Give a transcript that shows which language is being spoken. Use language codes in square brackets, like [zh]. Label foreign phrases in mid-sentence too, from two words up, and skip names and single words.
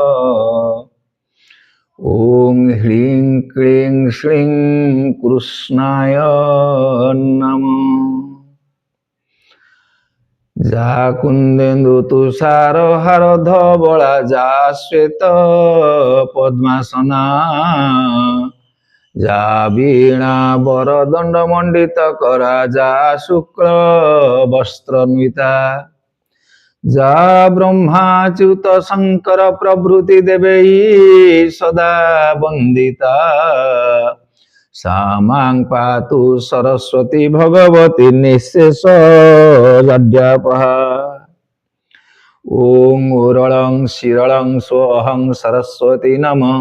[sa] ॐ ह्रीं क्लीं श्रीं कृष्णाय नमः। जा कुन्देन्दु तुषार हार धवला जा श्वेत पद्मासना जा वीणा वरदंड मंडित करा जा शुक्ल वस्त्रन्विता जा ब्रह्माच्युत शंकर प्रभृति देवै सदा वंदिता सा मां पातु सरस्वती भगवती निःशेष लज्जापहा। ओं उरलं शिरलं स्वहं सरस्वती नमः।